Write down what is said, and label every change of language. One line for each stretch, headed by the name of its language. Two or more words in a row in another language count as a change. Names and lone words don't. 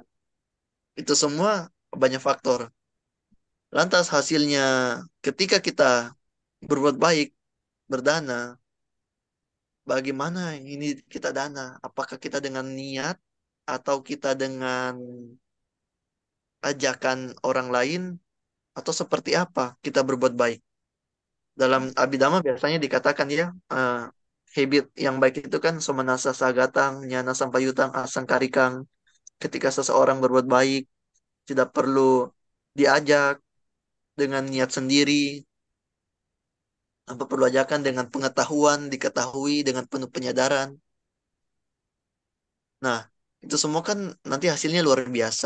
Indonesian: Itu semua banyak faktor. Lantas hasilnya ketika kita berbuat baik, berdana, bagaimana ini kita dana? Apakah kita dengan niat atau kita dengan ajakan orang lain atau seperti apa kita berbuat baik? Dalam Abhidhamma biasanya dikatakan ya, habit yang baik itu kan
Pali: somanasa sagatang, nyana sampayutang, asangkarikang.
Indonesian: Ketika seseorang berbuat baik, tidak perlu diajak dengan niat sendiri, tanpa perlu ajakan dengan pengetahuan, diketahui dengan penuh penyadaran. Nah, itu semua kan nanti hasilnya luar biasa.